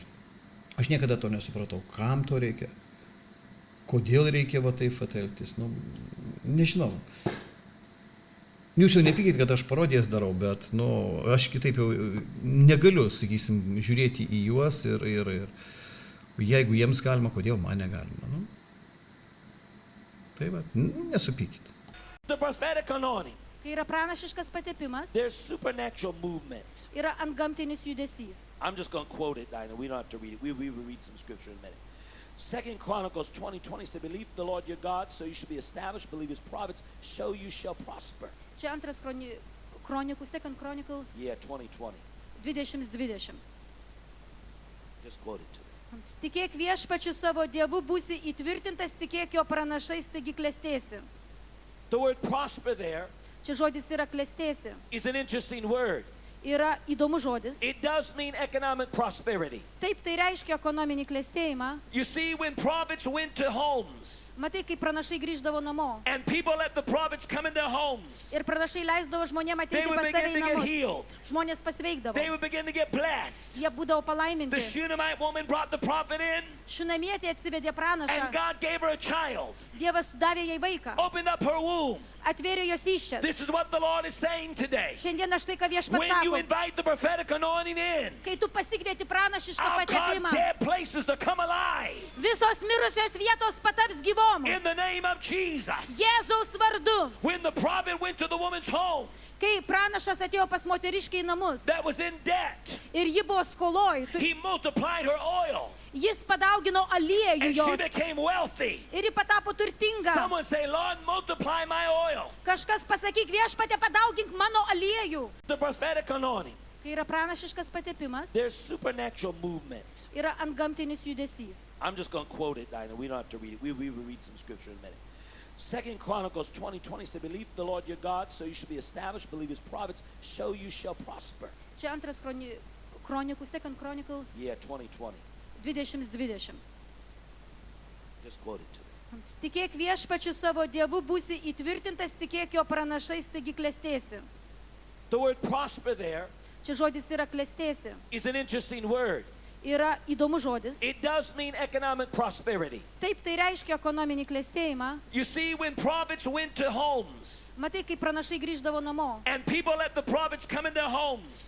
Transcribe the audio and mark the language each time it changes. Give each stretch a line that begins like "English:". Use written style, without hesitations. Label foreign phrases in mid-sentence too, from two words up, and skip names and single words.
Lithuanian: Aš niekada to nesupratau, kam to reikia, kodėl reikia va taip elgtis, nu, nežinau. Jūs jau nepykit, kad aš parodijas darau, bet nu, aš kitaip jau negaliu, sakysim, žiūrėti į juos ir jeigu jiems galima, kodėl man negalima. Nu? Tai va, nesupykit.
English: The prophetic anointing.
Lithuanian: Kai yra pranašiškas patepimas,
English: There's supernatural movement.
Lithuanian: yra antgamtinis judesys.
English: I'm just going to quote it, Dinah. We don't have to read it. We will read some scripture in a minute. 2 Chronicles 20:20 said, believe the Lord your God, so you should be established. Believe his prophets, so you shall prosper.
Lithuanian: Čia antras kronikų,
English: Second Chronicles Yeah, 20:20. 20:20. Just quote it to me.
Lithuanian: Tikėk viešpačiu savo Dievu, būsi įtvirtintas, tikėk jo pranašais, taigi klestėsi.
English: The word prosper there
Lithuanian: Čia žodis yra klestėsi.
English: is an interesting word.
Lithuanian: Yra įdomus žodis.
English: It does mean economic prosperity.
Lithuanian: Taip, tai reiškia ekonominį klestėjimą.
English: You see, when prophets went to homes,
Lithuanian: Matai, kai pranašai grįždavo namo.
English: and people let the prophets come in their homes,
Lithuanian: Ir pranašai leisdavo žmonėm
English: they
Lithuanian: ateiti
English: would
Lithuanian: pas
English: begin
Lithuanian: save
English: to
Lithuanian: į
English: get
Lithuanian: namus.
English: healed.
Lithuanian: Žmonės pasveikdavo.
English: They would begin to get blessed.
Lithuanian: Jie būdavo
English: The
Lithuanian: palaiminti.
English: Shunammite woman brought the prophet in,
Lithuanian: Šunamietė atsivedė
English: and
Lithuanian: pranašą.
English: God gave her a child,
Lithuanian: Dievas davė jai vaiką.
English: opened up her womb.
Lithuanian: Atvėrė jos įščias.
English: This is what the Lord is saying today.
Lithuanian: Šiandien štai ką viešpats
English: When you
Lithuanian: sako.
English: invite the prophetic anointing in,
Lithuanian: Kai tu pasikvieti pranašišką
English: I'll cause
Lithuanian: patepimą,
English: dead places to come alive
Lithuanian: visos mirusios vietos pataps gyvom.
English: in the name of Jesus.
Lithuanian: Jėzaus vardu.
English: When the prophet went to the woman's home
Lithuanian: Kai pranašas atėjo pas moteriškę į namus
English: that was in debt,
Lithuanian: ir ji buvo skoloj,
English: he multiplied her oil,
Lithuanian: jis padaugino aliejų
English: and she
Lithuanian: jos
English: became wealthy.
Lithuanian: ir ji patapo turtinga.
English: Someone say, Lord, multiply my oil.
Lithuanian: Kažkas pasakyk, viešpatė, padaugink mano aliejų.
English: The prophetic anointing.
Lithuanian: Kai yra pranašiškas patepimas,
English: There's supernatural movement.
Lithuanian: yra antgamtinis judesys.
English: I'm just going to quote it, Dinah. We don't have to read it. We will read some scripture in a minute. 2 Chronicles 20:20 said, believe the Lord your God, so you should be established. Believe his prophets, so you shall prosper.
Lithuanian: Čia antras kronikų,
English: Second Chronicles Yeah, 20:20. 20:20. Just quote it to me.
Lithuanian: Tikėk viešpačiu savo Dievu, būsi įtvirtintas, tikėk jo pranašais, taigi klestėsi.
English: The word prosper there
Lithuanian: Čia žodis yra klestėsi.
English: is an interesting word.
Lithuanian: Yra įdomus žodis.
English: It does mean economic prosperity.
Lithuanian: Taip, tai reiškia ekonominį klestėjimą.
English: You see, when prophets went to homes,
Lithuanian: Matai, kai pranašai grįždavo namo
English: and people let the prophets come in their homes,